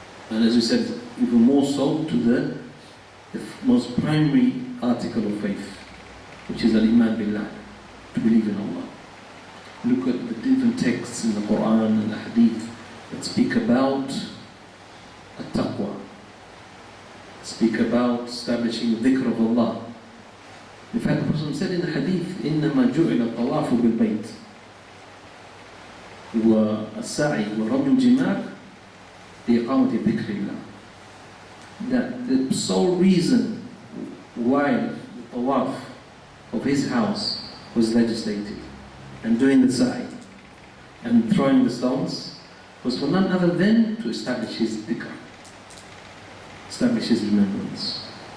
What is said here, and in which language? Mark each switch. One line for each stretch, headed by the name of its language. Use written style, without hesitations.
English: And as we said, even more so to the most primary article of faith, which is al-Iman billah, to believe in Allah. Look at the different texts in the Quran and the Hadith that speak about at-taqwa, speak about establishing the dhikr of Allah. In fact, the Prophet said in the Hadith,
Arabic: إِنَّمَا جُعِلَ الطَّوَافُ بِالْبَيْتِ وَالسَّعِي وَرَمْيُ الْجِمَارِ لِإِقَامَةِ ذِكْرِ اللَّهِ.
English: That the sole reason why the tawaf of his house was legislated, and doing the sa'i and throwing the stones, was for none other than to establish his dhikr, establish his remembrance.